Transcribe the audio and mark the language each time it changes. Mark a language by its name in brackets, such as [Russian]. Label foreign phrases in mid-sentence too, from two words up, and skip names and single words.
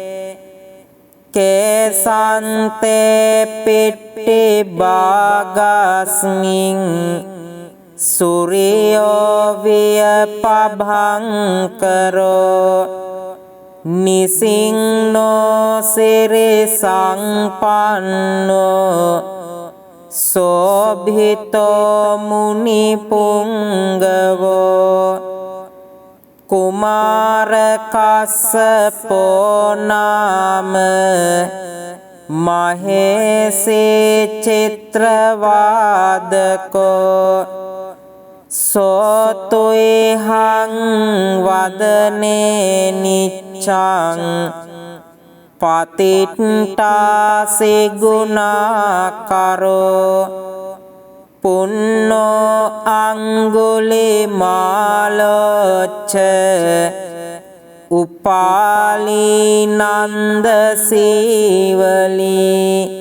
[Pali] කේසන්තේ පිට්ටි බාගස්මින් සූර්යෝ වියපභංකරෝ නිසින්නෝ සිරි සංපන්නෝ සෝභිතෝ මුනි පුංගවෝ කුමාර කස්සපෝ නාම මහේසී චිත්‍රවාදකෝ සෝතුයිහං වදනේ නිච්ඡං පතිට්ඨාසි ගුණාකරෝ පුන්නෝ අංගුලිමාලොච්ච උපාලීනන්ද සීවලී